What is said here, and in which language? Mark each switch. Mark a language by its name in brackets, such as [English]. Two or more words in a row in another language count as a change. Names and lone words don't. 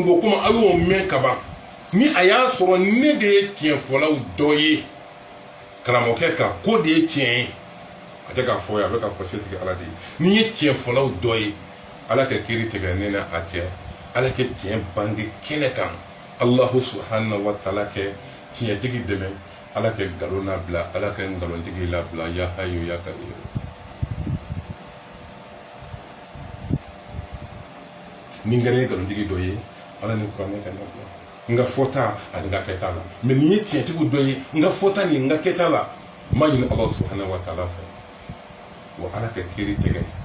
[Bambara] bɔ komi aw y'o mɛn ka ban ni a y'a sɔrɔ ne de ye tiɲɛfɔlaw dɔ ye karamɔgɔkɛ kan ko de ye tiɲɛ ye a tɛ k'a fɔ ye a bɛ k'a fɔ setigi Ala de ye ni ye tiɲɛfɔlaw dɔ ye Ala ka kiiri tigɛ ne na a cɛ Ala ka tiɲɛ bange kɛnɛ kan Alahu [Arabic] سبحانه وتعالى [Bambara] kɛ tiɲɛtigi dɛmɛ Ala ka nkalon labila Ala ka nkalontigi labila [Arabic] يا حي يا قيوم [Bambara] ni n kɛra nkalontigi dɔ ye Ala ni kuranɛ ka labila n ka fɔta ani n ka kɛta la mais ni ye tiɲɛtigi dɔ ye n ka fɔta ni n ka kɛta la n b'a ɲini Alahu [Arabic] سبحانه وتعالى [Bambara] fɛ wa Ala ka kiiri tigɛ